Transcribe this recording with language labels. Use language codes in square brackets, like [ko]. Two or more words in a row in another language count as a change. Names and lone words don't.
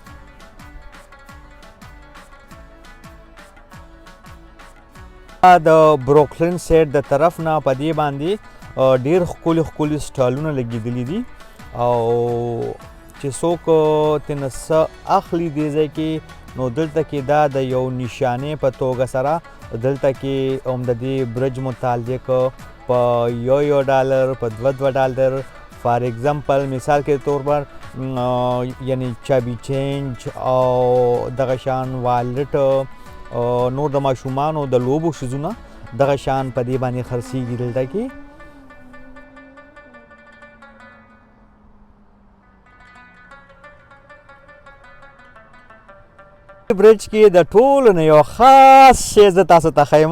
[ps] د بروکلن سایډ د طرف نه په دې باندې ډېر ښکلي سټالونه لګېدلي دي او چې څوک ترېنه څه اخلي دې ځای کې نو دلته کې دا د یو نشانې په توګه سره دلته کې هم د دې برج متعلق په $1 په $2 [en] for example [ur] مثال کے طور پر [ps] یعنی چابي چینج او دغه شان والټ نور د ماشومانو د لوبو شیزونه دغه شان په دې باندې خرڅېږي دلته کې. برج کې د ټولو نه یو خاص شی زه تاسو ته ښیم.